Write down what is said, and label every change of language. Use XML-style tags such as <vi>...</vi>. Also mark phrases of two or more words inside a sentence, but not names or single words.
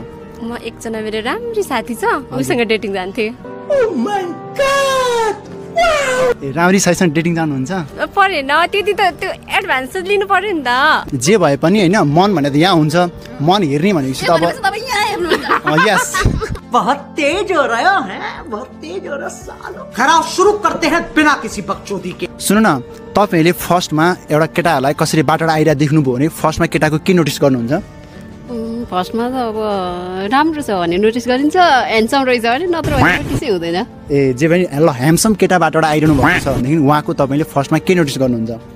<ne>म एकजना मेरो राम्री साथी छ उसँग डेटिङ जान्थे।</ne> <en>oh my god</en> <ne>ए राम्री साथीसँग डेटिङ जानुहुन्छ? परेन त्यति त त्यो एडभान्स लिनु पर्यो नि त। जे भए पनि हैन मन भने त यहाँ हुन्छ मन हेर्ने भनेपछि त अब तपाईं यहाँ हेर्नुहुन्छ। यस</ne> <hi>बहुत तेज हो रहा है बहुत तेज हो रहा सालो खराब शुरू करते हैं बिना किसी बकचोदी के।</hi> <ne>सुन्नु न तपाईले फर्स्टमा एउटा केटाहरुलाई कसरी बाटोबाट आइरा देख्नुभयो भने फर्स्टमा केटाको के नोटिस गर्नुहुन्छ? फर्स्टमा त अब राम्रो छ भने नोटिस गरिन्छ ह्यान्डसम रहेछ भने नत्र भने नोटिसै हुँदैन। ए जे पनि ल ह्यान्डसम केटा बाटोबाट आइरहनु भएको छ भनेदेखि उहाँको तपाईले फर्स्टमा के नोटिस गर्नुहुन्छ?</ne>